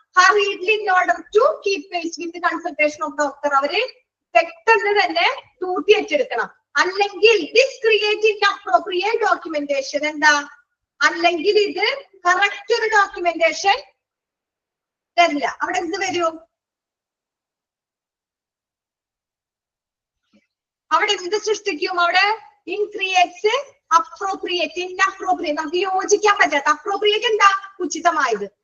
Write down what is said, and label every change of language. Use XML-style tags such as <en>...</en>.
<en>hurriedly in order to keep pace with the consultation of doctor.</en> <ml>അവര് പെട്ടെന്ന് തന്നെ duty ഏറ്റെടുക്കണം. അല്ലെങ്കിൽ</ml> <en>this create inappropriate documentation.</en> <ml>എന്താ? അല്ലെങ്കിൽ ഇത് കറക്റ്റ് ഒരു ഡോക്യുമെന്റേഷൻ തരില്ല. അവിടെ എന്ത് വരും? അവിടെ എന്ത് സൃഷ്ടിക്കും? അവിടെ ഇൻക്രിയേറ്റ്സ് അപ്രോപ്രിയേറ്റ്, ഇൻഅപ്രോപ്രിയേറ്റ്, നമുക്ക് യോജിക്കാൻ പറ്റാത്ത. അപ്രോപ്രിയേറ്റ് എന്താ? ഉചിതമായത്.</ml>